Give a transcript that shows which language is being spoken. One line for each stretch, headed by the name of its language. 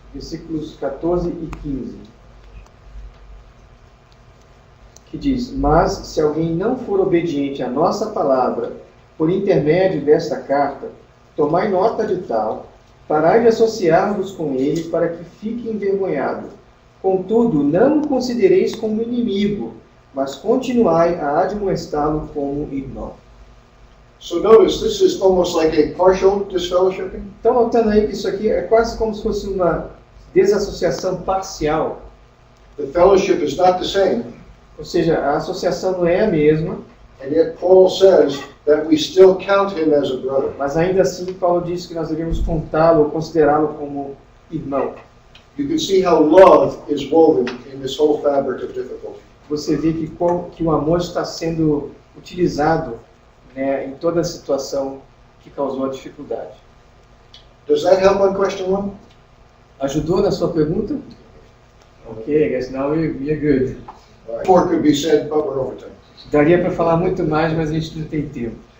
Portuguese: versículos 14 e 15, que diz: Mas se alguém não for obediente à nossa palavra, por intermédio desta carta, tomai nota de tal, parai de associar-vos com ele para que fique envergonhado. Contudo, não o considereis como inimigo, mas continuai a admoestá-lo como irmão.
English: So notice, this is almost like a partial disfellowshipping.
Portuguese: Então, notando aí que isso aqui é quase como se fosse uma desassociação parcial.
English: The fellowship is not the same,
Portuguese: Ou seja, a associação não é a mesma,
English: and yet Paul says that we still count him as a brother.
Portuguese: mas ainda assim Paulo diz que nós devemos contá-lo ou considerá-lo como irmão.
English: You can see how love is woven in this whole fabric of difficulty.
Portuguese: Você vê que o amor está sendo utilizado, né, em toda a situação que causou a dificuldade.
English: Does that help on question 1?
Portuguese: Ajudou na sua pergunta?
English: Ok, I guess now we're good. More could be said, but we're over time.
Portuguese: Daria para falar muito mais, mas a gente não tem tempo.